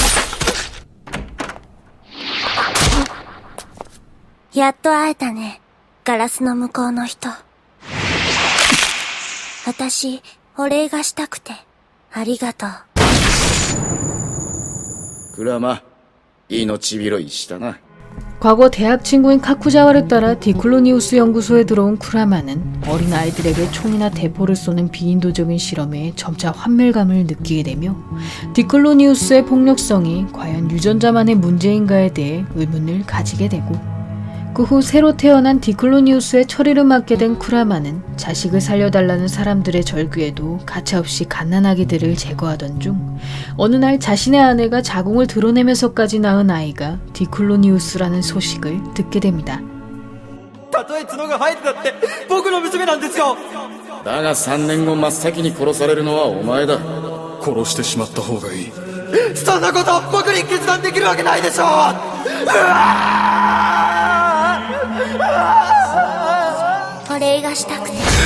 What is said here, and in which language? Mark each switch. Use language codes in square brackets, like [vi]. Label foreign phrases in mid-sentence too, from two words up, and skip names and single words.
[ja] やっと会えたね。ガラスの向こうの人。私、お礼がしたくて。ありがとう。クラマ、命拾いしたな。 [ko] 과거 대학 친구인 카쿠자와를 따라 디클로니우스 연구소에 들어온 쿠라마는 어린 아이들에게 총이나 대포를 쏘는 비인도적인 실험에 점차 환멸감을 느끼게 되며 디클로니우스의 폭력성이 과연 유전자만의 문제인가에 대해 의문을 가지게 되고 그 후 새로 태어난 디클로니우스의 처리를 맡게 된 쿠라마는 자식을 살려달라는 사람들의 절규에도 가차없이 갓난아기들을 제거하던 중 어느 날 자신의 아내가 자궁을 드러내면서까지 낳은 아이가 디클로니우스라는 소식을 듣게 됩니다. [ja] たとえ角が生えてたって僕の娘なんですよ。だが3年後真っ先に殺されるのはお前だ。殺してしまった方がいい。そんなこと僕に決断できるわけないでしょ。お礼がしたくて。